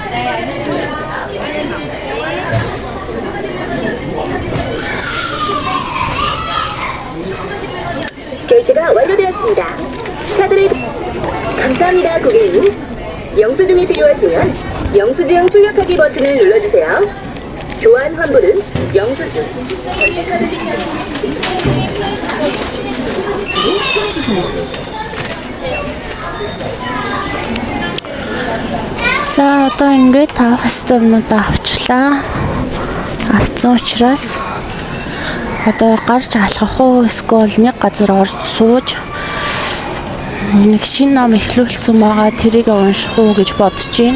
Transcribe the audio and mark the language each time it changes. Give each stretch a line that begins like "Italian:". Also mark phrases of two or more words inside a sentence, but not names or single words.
Korean: 결제가 완료되었습니다. 카드를 감사합니다, 고객님. 영수증이 필요하시면 영수증 출력하기 버튼을 눌러주세요. 교환 환불은 영수증.
Mongolian: За одоо ингээд авах ёстой юмудаа авчлаа. Авсан учраас одоо гарч алхах уу эсвэл нэг газар орж сууж нэг шинэ ном эхлүүлсэн байгаа тэрийг унших уу гэж бодож байна.